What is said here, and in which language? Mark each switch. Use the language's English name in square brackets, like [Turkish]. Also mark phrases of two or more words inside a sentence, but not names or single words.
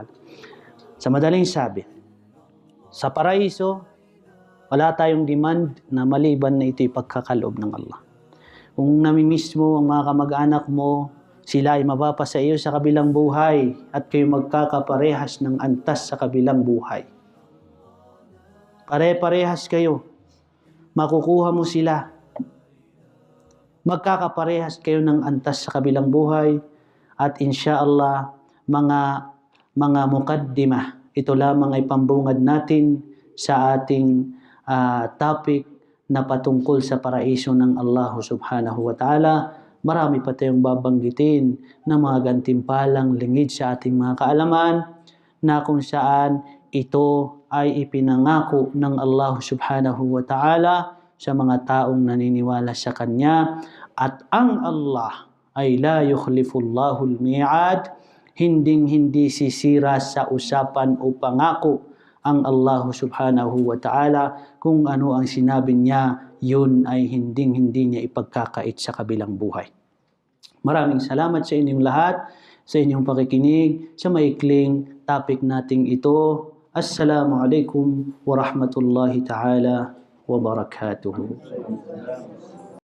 [Filipino] Sa madaling sabi, sa paraiso, wala tayong demand na maliban na ito'y pagkakaloob ng Allah. Kung namimiss mo ang mga kamag-anak mo, sila ay mapapasa iyo sa kabilang buhay at kayo magkakaparehas ng antas sa kabilang buhay. Pare-parehas kayo. Makukuha mo sila. Magkakaparehas kayo ng antas sa kabilang buhay at insyaallah mga mukaddimah. Ito lamang ay pambungad natin sa ating topic na patungkol sa paraiso ng Allah [Arabic] سبحانه وتعالى. [Filipino] Marami pa tayong babanggitin na mga gantimpalang lingid sa ating mga kaalaman na kung saan ito ay ipinangako ng Allah [Arabic] سبحانه وتعالى [Filipino] sa mga taong naniniwala sa Kanya. At ang Allah ay [Arabic] لا يخلف الله الميعاد, [Filipino] hinding-hindi sisira sa usapan o pangako ang Allah [Arabic] سبحانه وتعالى. [Filipino] Kung ano ang sinabi niya, yun ay hinding-hindi niya ipagkakait sa kabilang buhay. Maraming salamat sa inyong lahat, sa inyong pakikinig, sa maikling topic nating ito. [Arabic] السلام عليكم ورحمة الله تعالى وبركاته.